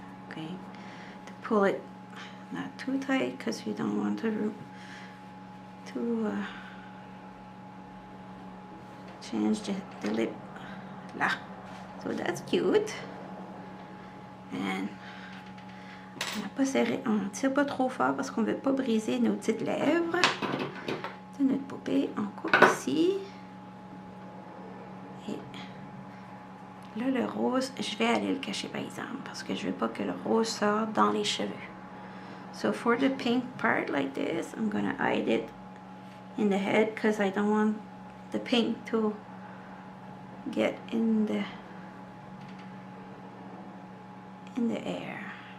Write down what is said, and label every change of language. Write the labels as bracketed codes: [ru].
[en] Okay, to pull it not too tight, because you don't want to change the lip là. So that's cute. [fr] And on n'a pas serré, on tire pas trop fort parce qu'on veut pas briser nos petites lèvres de notre poupée. On coupe ici. Et là, le rose, je vais aller le cacher par exemple, parce que je veux pas que le rose sorte dans les cheveux. [en] So for the pink part like this, I'm gonna hide it in the head, because I don't want the pink to get in the air.